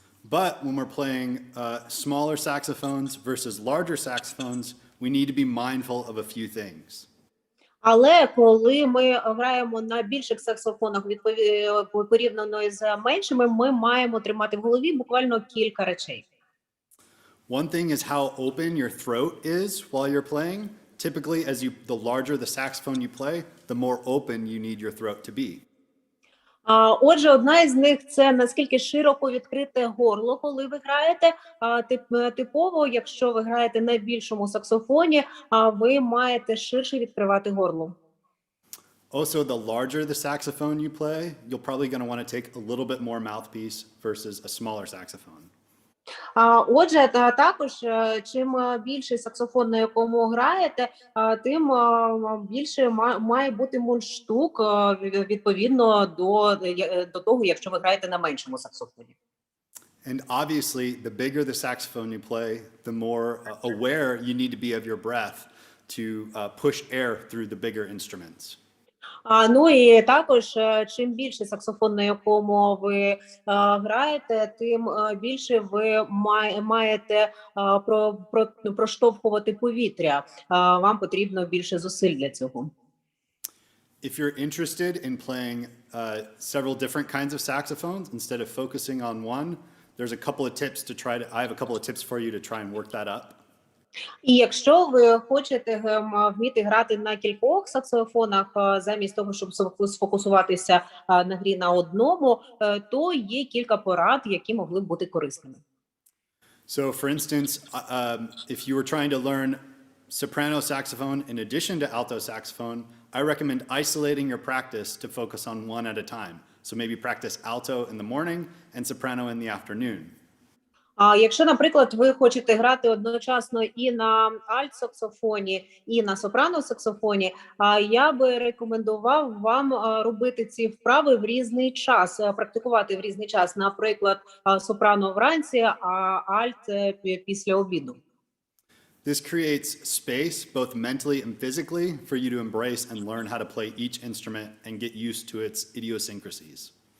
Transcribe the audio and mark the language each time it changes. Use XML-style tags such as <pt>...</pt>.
<en>But when we're playing smaller saxophones versus larger saxophones, we need to be mindful of a few things.</en> <uk>Але коли ми граємо на більших саксофонах порівняно з меншими, ми маємо тримати в голові буквально кілька речей.</uk> <en>One thing is how open your throat is while you're playing. Typically, the larger the saxophone you play, the more open you need your throat to be.</en> <uk>Отже, одна із них – це наскільки широко відкрите горло, коли ви граєте. Типово, якщо ви граєте на більшому саксофоні, ви маєте ширше відкривати горло.</uk> <en>Also, the larger the saxophone you play, you're probably going to want to take a little bit more mouthpiece versus a smaller saxophone.</en> <uk>Отже, також, чим більший саксофон, на якому граєте, тим більше має бути мундштук відповідно до того, якщо ви граєте на меншому саксофоні.</uk> <en>And obviously, the bigger the saxophone you play, the more aware you need to be of your breath to push air through the bigger instruments.</en> <uk>Ну і також, чим більше саксофон, на якому ви граєте, тим більше ви маєте проштовхувати повітря. Вам потрібно більше зусиль для цього.</uk> <en>If you're interested in playing several different kinds of saxophones instead of focusing on one, there's a couple of tips I have a couple of tips for you to try and work that up.</en> <uk>І якщо ви хочете вміти грати на кількох саксофонах, замість того, щоб сфокусуватися на грі на одному, то є кілька порад, які могли б бути корисними.</uk> <en>So, for instance, if you were trying to learn soprano saxophone in addition to alto saxophone, I recommend isolating your practice to focus on one at a time. So maybe practice alto in the morning and soprano in the afternoon.</en> <uk>А якщо, наприклад, ви хочете грати одночасно і на альт-саксофоні, і на сопрано-саксофоні, я би рекомендував вам робити ці вправи в різний час, практикувати в різний час, наприклад, сопрано вранці, а альт після обіду.</uk> <en>This creates space, both mentally and physically, for you to embrace and learn how to play each instrument and get used to its idiosyncrasies.</en>